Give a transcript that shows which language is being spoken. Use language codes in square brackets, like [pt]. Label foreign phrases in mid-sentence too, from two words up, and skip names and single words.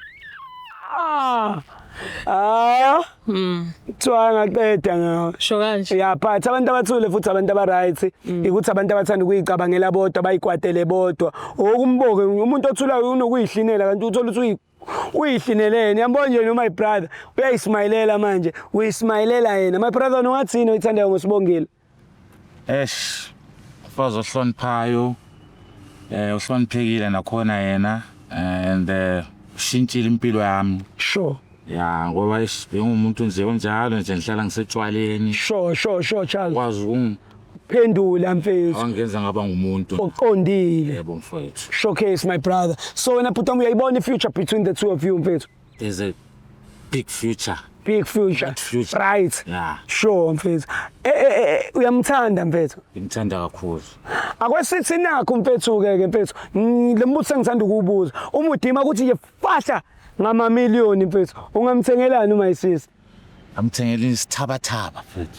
[zu] Kuthiwa ngaqeda ngawo. Sho kanje. Yaphatha abantu abathule futhi abantu abaright ukuthi abantu abathanda ukuyicabangela bodwa bayikwatele bodwa. Okumboke umuntu othulayo unokuyihlinela kanti uthola ukuthi uyihlinelene yabona nje no [en] my brother [zu] uyayismayilela manje uyismayilela yena [en] my brother [zu] nongathini oyithandayo ngoSibongile Mfazi ohloniphayo uhloniphekile nakhona yena and ushintshile impilo yami sure ngoba bengumuntu nje onjalo nje ngihlala ngisetshwaleni sure Charles kwazi phendula mfethu angenza ngaba ngumuntu oqondile yebo mfethu [en] showcase my brother so [zu] wena Bhutam uyayibona ifuture [en] between the two of you mfethu there's a big future Big future. Big future. Right. Yeah. [zu] Sure mfethu. Uyamthanda mfethu. Ngimthanda kakhulu. Akwesithi nakho mfethu ke mfethu. Lembuzo engithanda ukubuza. Uma udima ukuthi nje fahla ngama-million mfethu. Ungamthengelani uma isisi? Amthengele isithabathaba futhi.